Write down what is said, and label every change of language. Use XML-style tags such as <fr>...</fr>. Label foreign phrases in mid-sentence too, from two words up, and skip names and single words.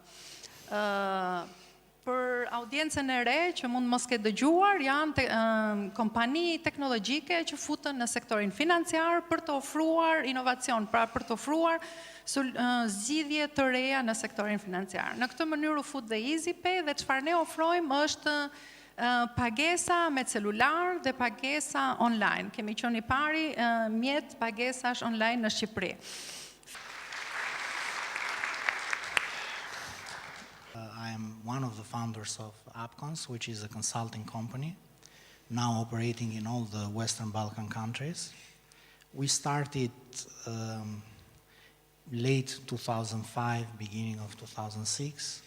<sq>Për audiencën e re që mund mos ke dëgjuar, janë kompani teknologjike që futen në sektorin financiar për të ofruar inovacion, pra për të ofruar zgjidhje të reja në sektorin financiar. Në këtë mënyrë u fut dhe EasyPay dhe çfarë ne ofrojmë është pagesa me celular dhe pagesa online. Kemi qenë i pari mjet pagesash online në Shqipëri.</sq> <en>I am one of the founders of Apcons, which is a consulting company, now operating in all the Western Balkan countries. We started late 2005, beginning of 2006.</en>